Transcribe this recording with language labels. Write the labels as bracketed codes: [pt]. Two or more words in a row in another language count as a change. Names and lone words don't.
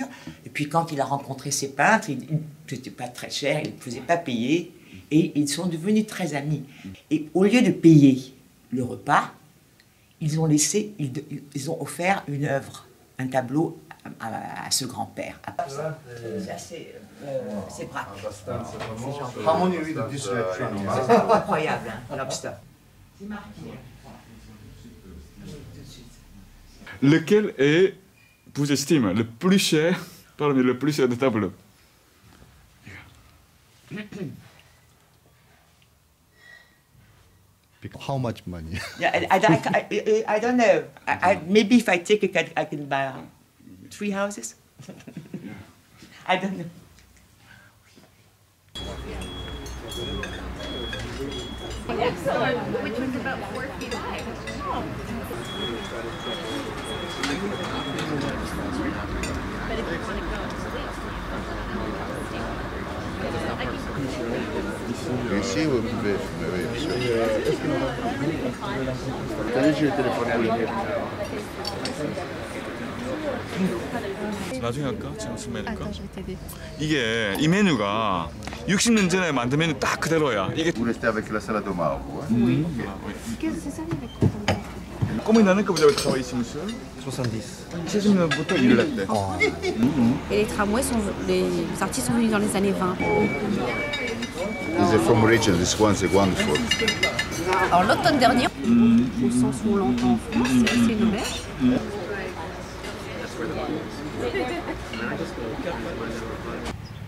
[fr] Et puis, quand il a rencontré ses peintres, c'était pas très cher, il ne faisait pas payer. Et ils sont devenus très amis. Et au lieu de payer le repas, ils ont offert une œuvre, un tableau à ce grand-père. C'est Braque. C'est [en] Harmony with the dyslexia. [fr] incroyable, hein, lobster. C'est marqué. Lequel est, vous estimez, le plus cher parmi le plus cher de tableaux? [en] How much money? Yeah, I don't know. Maybe if I take it, I can buy 3 houses. I don't know. Excellent, which was about 4 feet high. [fr] Ici, vous pouvez fumer, oui, bien sûr. Allez, je vais téléphoner à lui. [ko] 나중에 할까? 지금 무슨 메뉴일까? 이게 이 메뉴가 60년 전에 만든 메뉴 딱 그대로야. 이게 [fr] Vous restez avec la salade au marbre, hein? Combien d'années que vous avez travaillé ici, monsieur? 70. [ko] 70년부터 일을 했대. [fr] Et les tramways, les artistes sont venus dans les années 20. [en] These are from origin, this one's wonderful. [fr] Alors l'automne dernier, au sens où on l'entend en France, c'est une auberge.